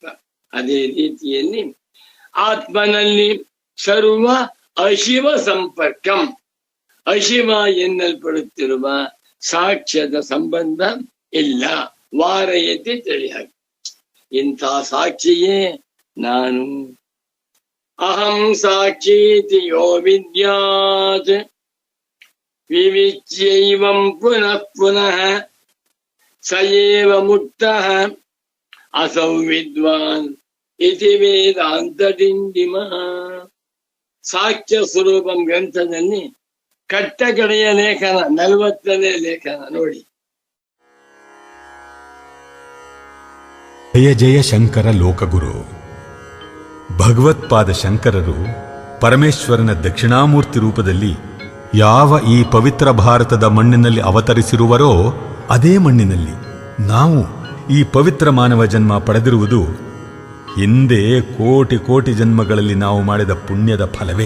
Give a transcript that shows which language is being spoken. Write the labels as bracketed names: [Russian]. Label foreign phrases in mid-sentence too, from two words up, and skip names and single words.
[Kannada] ಅದೇ ರೀತಿಯಲ್ಲಿ ಆತ್ಮನಲ್ಲಿ [Sanskrit] ಸರ್ವ ಅಶಿವ ಸಂಪರ್ಕಂ. [Kannada] ಅಶಿವ ಎನ್ನಲ್ಪಡುತ್ತಿರುವ ಸಾಕ್ಷ್ಯದ ಸಂಬಂಧ ಇಲ್ಲ. ವಾರಯತಿ ತಿಳಿಯಾಗಿ ಇಂಥ ಸಾಕ್ಷಿಯೇ ನಾನು. [Sanskrit] ಅಹಂ ಸಾಕ್ಷೀತಿ ಯೋ ವಿದ್ಯಾತ್ ವಿವಿಚ್ಯೈವಂ ಪುನಃ ಪುನಃ ಸ ಏವ ಮುಕ್ತಃ ಅಸೌ ವಿದ್ವಾನ್ ಇತಿ ವೇದಾಂತ ಡಿಂಡಿಮಃ. [Kannada] ಸಾಕ್ಷ್ಯ ಸ್ವರೂಪಂ ಗ್ರಂಥದಲ್ಲಿ ಕಟ್ಟಕಡೆಯ ಲೇಖನ 40ನೇ ಲೇಖನ ನೋಡಿ. ಜಯ ಜಯ ಶಂಕರ ಲೋಕಗುರು. ಭಗವತ್ಪಾದ ಶಂಕರರು ಪರಮೇಶ್ವರನ ದಕ್ಷಿಣಾಮೂರ್ತಿ ರೂಪದಲ್ಲಿ ಯಾವ ಈ ಪವಿತ್ರ ಭಾರತದ ಮಣ್ಣಿನಲ್ಲಿ ಅವತರಿಸಿರುವರೋ ಅದೇ ಮಣ್ಣಿನಲ್ಲಿ ನಾವು ಈ ಪವಿತ್ರ ಮಾನವ ಜನ್ಮ ಪಡೆದಿರುವುದು ಹಿಂದೆ ಕೋಟಿ ಕೋಟಿ ಜನ್ಮಗಳಲ್ಲಿ ನಾವು ಮಾಡಿದ ಪುಣ್ಯದ ಫಲವೇ.